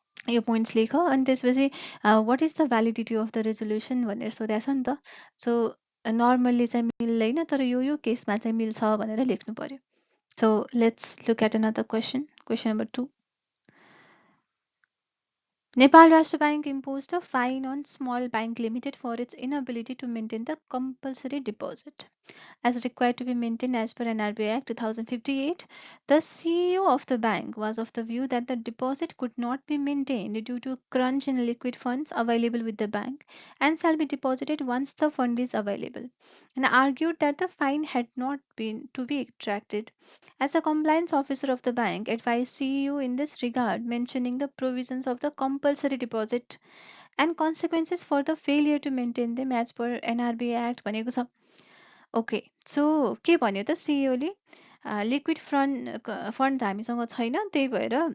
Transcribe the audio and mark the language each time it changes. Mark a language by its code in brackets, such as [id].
[ne] यो पोइन्ट्स लेख अनि त्यसपछि [en] what is the validity of the resolution [ne] भनेर सोधेको छ नि त सो नर्मल्ली चाहिँ मिल्दैन तर यो केसमा चाहिँ मिल्छ भनेर लेख्नु पर्यो [en] So let's look at another question number 2 Nepal Rashtra Bank imposed a fine on Small Bank Limited for its inability to maintain the compulsory deposit. As required to be maintained as per NRBI Act 2058, the CEO of the bank was of the view that the deposit could not be maintained due to crunch in liquid funds available with the bank and shall be deposited once the fund is available, and argued that the fine had not been to be extracted. As a compliance officer of the bank advised CEO in this regard, mentioning the provisions of the compulsory deposit and consequences for the failure to maintain them as per NRBI Act [ne] भनेको छ okay so के भन्यो त सिइओले liquid fund हामीसँग छैन त्यही भएर